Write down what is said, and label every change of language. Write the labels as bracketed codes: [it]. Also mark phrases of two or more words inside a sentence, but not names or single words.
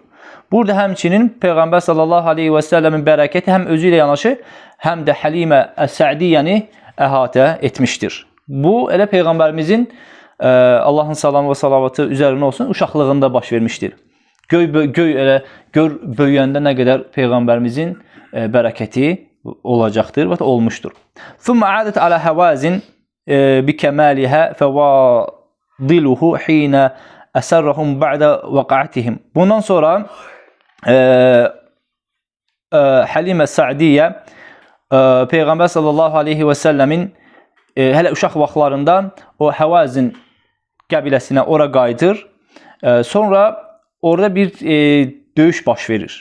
[az] Burada həmçinin Peyğəmbər [ar] صلى الله عليه وسلم [az] bərəkəti həm özü ilə yanaşı, həm də Həlimə Əs-Sə'diyyəni əhatə etmişdir. Bu elə Peyğəmbərimizin Allahın salamı və salavatı üzərinə olsun uşaqlığında baş vermişdir. Gör böyüyəndə nə qədər Peyğəmbərimizin bərəkəti olacaqdır və olmuşdur. [ar] ثم عادت على هوازن بكمالها فواضله حين أسرهم بعد وقعتهم. [az] Bundan sonra Həlimə Sə'diyyə Peyğəmbər [ar] صلى الله عليه وسلم [az] hələ uşaq vaxtlarında o Həvazin qəbiləsinə ora qayıdır. Sonra orada bir döyüş baş verir.